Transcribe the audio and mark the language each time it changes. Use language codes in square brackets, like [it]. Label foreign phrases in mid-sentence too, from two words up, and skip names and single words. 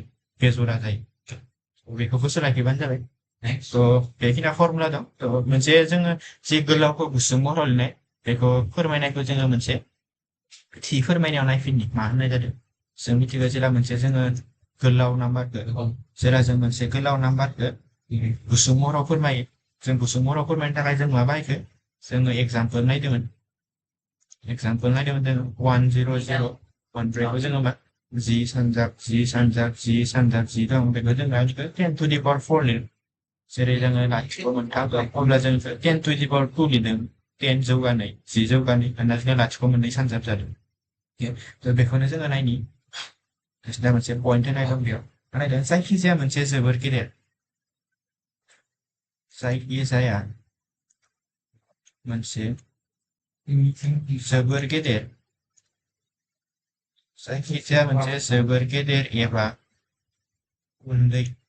[brx] बेजरा जायो बेखौबो सोलायफैबानो जाबाय थ' बेखिनिया फर्मुला दं थ' मोनसे जोङो जि गोलावखौ गुसुं महराव लिरनाय बेखौ फोरमायनायखौ जोङो मोनसे थि फोरमायनायाव नायफिननि मा होननाय जादों जों मिथिगौ जेला मोनसे जोङो गोलाव नाम्बारखौ जेला जों मोनसे गोलाव नाम्बारखौ गुसुं महराव फोरमायो जों गुसुं महराव फोरमायनो थाखाय जों मा बाहायखो जोङो एग्जाम्पोल नायदोंमोन जोङो 100 जोङो मा 10 सानजाब 10 दं बेखौ जों 10 [en] to the power 4 [brx] लिरो जेरै जोङो लाथिख' मोनथाम दं अब्ला जों 10 [en] to the power 2 [brx] लिरदों 10 जौगानाय 10 जौगानाय होनना जोंहा लाथिख' मोननै सानजाब जादों थ' बेखौनो जोङो नायनि दा मोनसे पइन्ट होनाय दं बेयाव नायदों जायखिजाया मोनसे जोबोर गेदेर जायखिजाया मोनसे जोबोर गेदेर जायखिजाया मोनसे जोबोर गेदेर एबा उन्दै